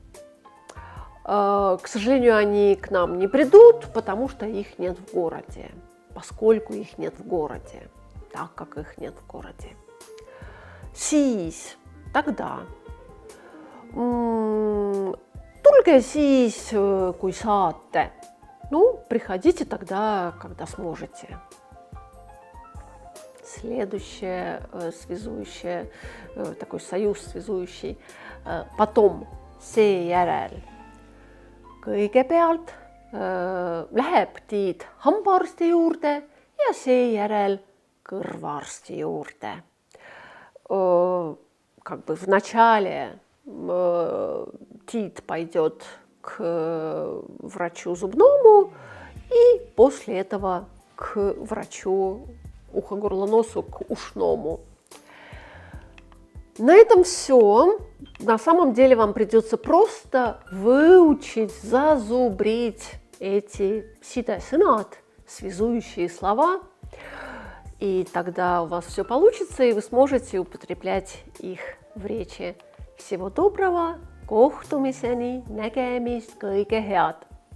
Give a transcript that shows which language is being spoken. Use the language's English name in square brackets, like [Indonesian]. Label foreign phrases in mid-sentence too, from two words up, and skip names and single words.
[Russian] К сожалению, они к нам не придут, потому что их нет в городе. Поскольку их нет в городе, так как их нет в городе. [Estonian] Siis, тогда. Tulge siis, kui saate. [Russian] Ну, приходите тогда, когда сможете. Следующее связующее, такой союз связующий. Потом, [Estonian] seejärel. Kõigepealt läheb Tiit hambaarsti juurde ja seejärel kõrvaarsti juurde. [Russian] Как бы вначале Тит пойдет к врачу зубному и после этого к врачу ухо-горло-носу, к ушному. На этом все. На самом деле вам придется просто выучить, зазубрить эти сида-сынат, связующие слова, и тогда у вас все получится, и вы сможете употреблять их в речи. Всего доброго, [Estonian] kohtumiseni, nägemist, kõige head!